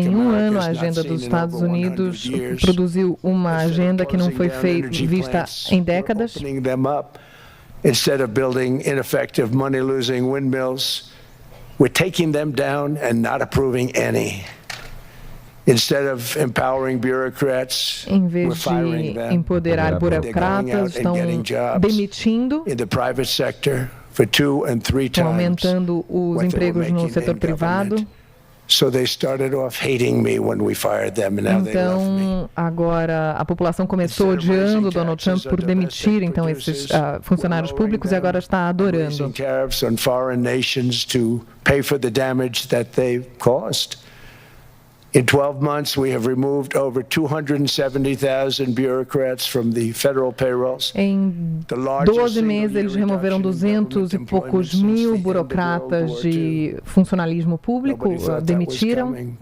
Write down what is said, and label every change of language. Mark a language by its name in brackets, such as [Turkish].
[Portuguese] ano, a agenda dos Estados Unidos produziu uma agenda que não foi vista em décadas. [English] Instead of building ineffective, money-losing windmills, we're taking them down and not approving any. Instead of empowering bureaucrats, [Portuguese] em vez de empoderar burocratas, estão demitindo, [English] in the private sector for 2 and 3 times, [Portuguese] aumentando os empregos no setor privado. [English] So they started off hating me when we fired them, and now they love me. [Portuguese] Então, agora a população começou odiando Donald Trump por demitir então esses funcionários públicos e agora está adorando. [English] Tariffs on foreign nations to pay for the damage that they've caused. In 12 months, we have removed over 270,000 bureaucrats from the federal payrolls. [Portuguese] Em 12 meses, eles removeram 200 e poucos mil burocratas de funcionalismo público, demitiram.